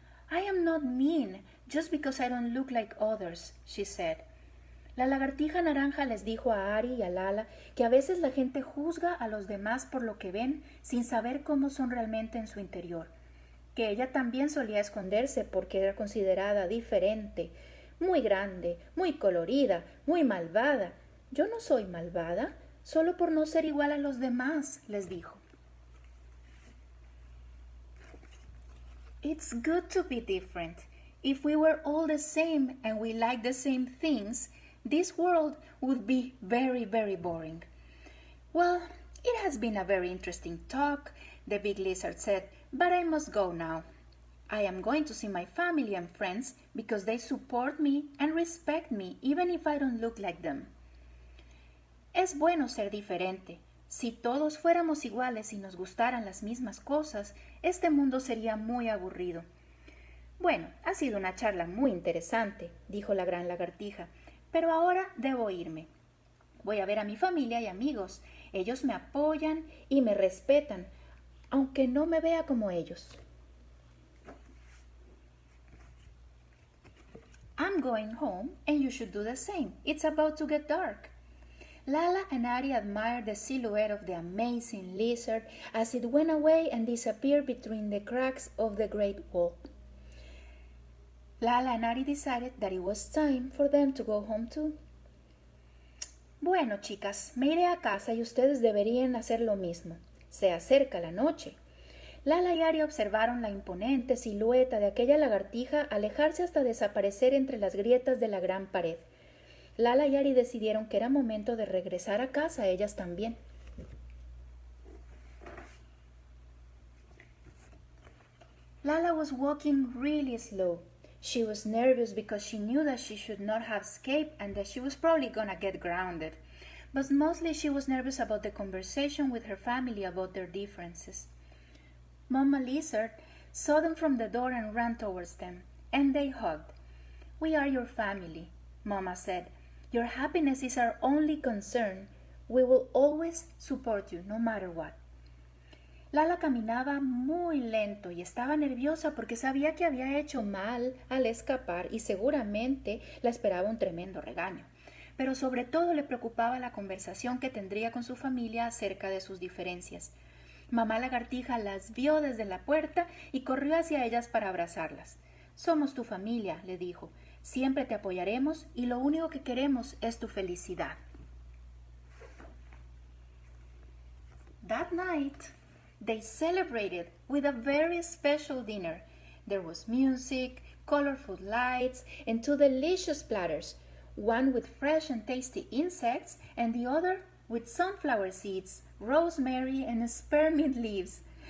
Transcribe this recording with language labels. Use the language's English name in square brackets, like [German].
[English] "I am not mean just because I don't look like others," she said. [Spanish] La lagartija naranja les dijo a Ari y a Lala que a veces la gente juzga a los demás por lo que ven sin saber cómo son realmente en su interior, que ella también solía esconderse porque era considerada diferente, muy grande, muy colorida, muy malvada. «Yo no soy malvada, solo por no ser igual a los demás», les dijo. [English] "It's good to be different. If we were all the same and we liked the same things, this world would be very, very boring." "Well, it has been a very interesting talk," the big lizard said, "but I must go now. I am going to see my family and friends because they support me and respect me even if I don't look like them." [Spanish] Es bueno ser diferente, Si todos fuéramos iguales y nos gustaran las mismas cosas, este mundo sería muy aburrido. Bueno, ha sido una charla muy interesante, dijo la gran lagartija, pero ahora debo irme. Voy a ver a mi familia y amigos. Ellos me apoyan y me respetan, aunque no me vea como ellos. [English] I'm going home and you should do the same. It's about to get dark. Lala and Ari admired the silhouette of the amazing lizard as it went away and disappeared between the cracks of the great wall. Lala and Ari decided that it was time for them to go home too. [Spanish] Bueno, chicas, me iré a casa y ustedes deberían hacer lo mismo. Se acerca la noche. Lala y Ari observaron la imponente silueta de aquella lagartija alejarse hasta desaparecer entre las grietas de la gran pared. Lala y Ari decidieron que era momento de regresar a casa ellas también. [English] Lala was walking really slow. She was nervous because she knew that she should not have escaped and that she was probably gonna get grounded. But mostly she was nervous about the conversation with her family about their differences. Mama Lizard saw them from the door and ran towards them, and they hugged. "We are your family," Mama said. "Your happiness is our only concern. We will always support you, no matter what." [Spanish] Lala caminaba muy lento y estaba nerviosa porque sabía que había hecho mal al escapar y seguramente la esperaba un tremendo regaño. Pero sobre todo le preocupaba la conversación que tendría con su familia acerca de sus diferencias. Mamá lagartija las vio desde la puerta y corrió hacia ellas para abrazarlas. «Somos tu familia», le dijo. «Siempre te apoyaremos y lo único que queremos es tu felicidad». [English] That night, they celebrated with a very special dinner. There was music, colorful lights, and two delicious platters, one with fresh and tasty insects and the other with sunflower seeds, rosemary, and spearmint leaves.